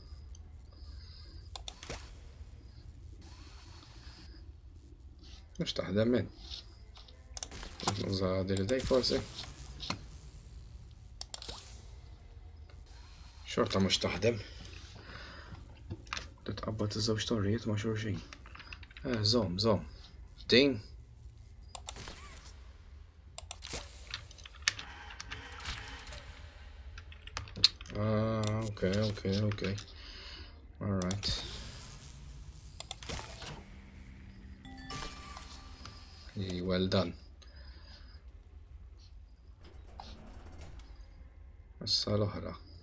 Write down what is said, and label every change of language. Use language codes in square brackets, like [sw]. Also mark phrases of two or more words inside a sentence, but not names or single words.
[mt] Mhux taħdem min. Nuża din idej forsi. Xorta mhux taħdem. Titqabbad iż-żewġ torrijiet ma' xulxin. Żomm. Din. Okay. [en] All right. Well done. [mt] Issa l-oħra.